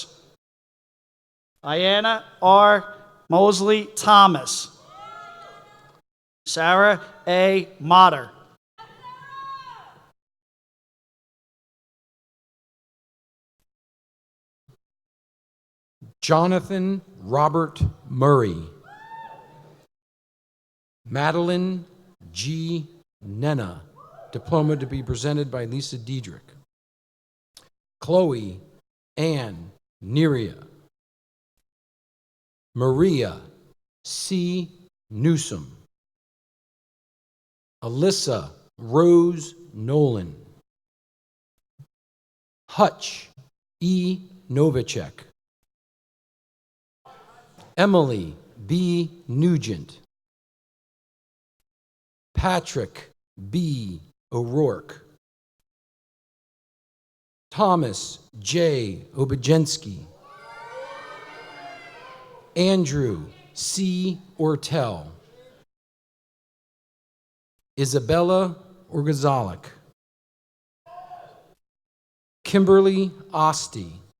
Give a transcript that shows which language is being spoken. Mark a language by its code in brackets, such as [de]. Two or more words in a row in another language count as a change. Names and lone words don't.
[en] Diana R. Mosley Thomas. Sarah A. Motter. Jonathan Robert Murray. Madeline G. Nenna, diploma to be presented by Lisa Diedrich. Chloe Ann Neria. Maria C. Newsom. Alyssa Rose Nolan. Hutch E. Novacek. Emily B. Nugent. Patrick B. O'Rourke. Thomas J. Obajensky. Andrew C. Ortel. Isabella Orgazalik. Kimberly Osti.